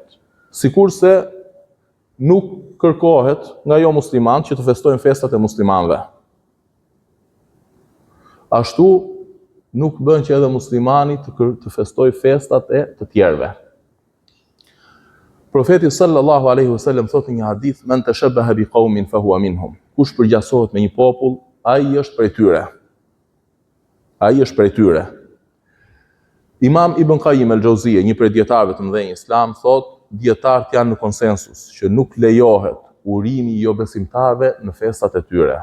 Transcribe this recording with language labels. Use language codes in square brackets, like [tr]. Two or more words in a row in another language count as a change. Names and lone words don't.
[sq] Sikurse nuk kërkohet nga jo musliman që të festojnë festat e muslimanëve. Ashtu nuk bën që edhe muslimani të festojë festat e të tjerëve. Profeti [ar] صلى الله عليه وسلم [sq] thotë një hadith: [ar] "من تشبه بقوم فهو منهم." [sq] Kush përgjasohet me një popull, ai është prej tyre. Ai është prej tyre. Imam Ibn Qayyim al-Jauziyja, një prej dietarëve të mëdhenj islam, thotë dietarët janë në konsensus që nuk lejohet urimi I jo besimtarëve në festat e tyre.